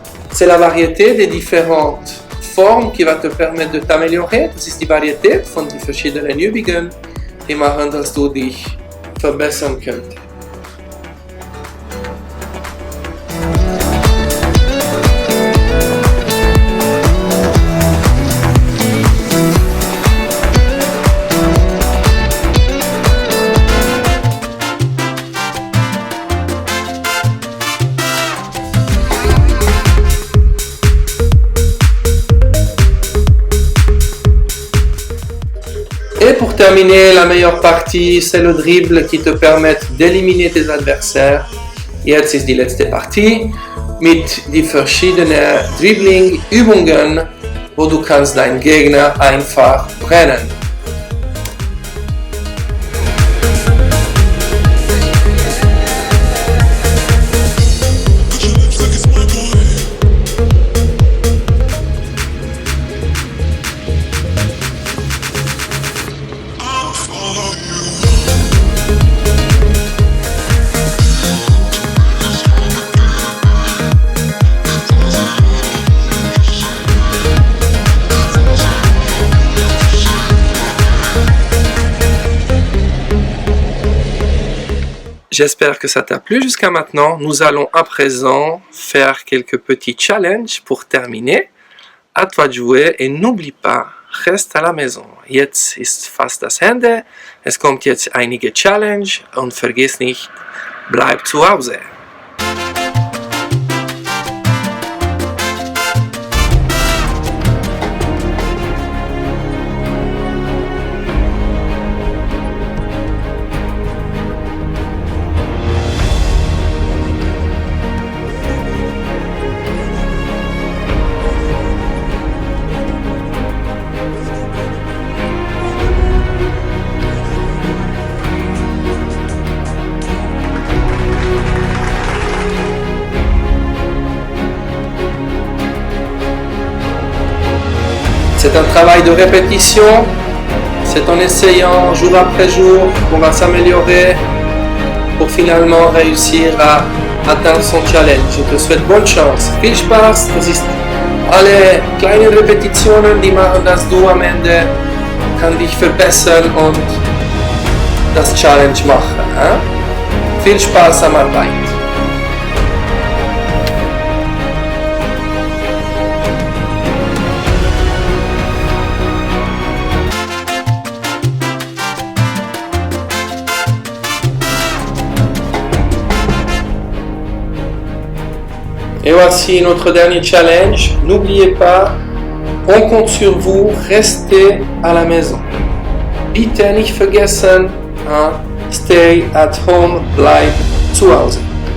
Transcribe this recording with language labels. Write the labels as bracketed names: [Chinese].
[French] C'est la variété des différentes formen qui va te permettre de t'améliorer. [German] Das ist die Varietät von den verschiedenen Übungen, die machen, dass du dich verbessern könntest. [French] Et pour terminer, la meilleure partie, c'est le dribble qui te permet d'éliminer tes adversaires. [German] Jetzt ist die letzte Partie mit die verschiedenen Dribbling-Übungen, wo du kannst deinen Gegner einfach brennen. [French] J'espère que ça t'a plu jusqu'à maintenant. Nous allons à présent faire quelques petits challenges pour terminer. À toi de jouer et n'oublie pas, reste à la maison. [German] Jetzt ist fast das Ende. Es kommt jetzt einige Challenge und vergiss nicht, bleib zu Hause. [French] C'est un travail de répétition, c'est en essayant jour après jour qu'on va s'améliorer pour finalement réussir à atteindre son challenge. Je te souhaite bonne chance, [German] viel Spaß, das ist alle kleinen Repetitionen, die machen, dass du am Ende kann dich verbessern und das Challenge machen. Viel Spaß am Arbeit. [French] Et voici notre dernier challenge. N'oubliez pas, on compte sur vous, restez à la maison. [German] Bitte nicht vergessen, [English] stay at home, [German] bleib zu Hause.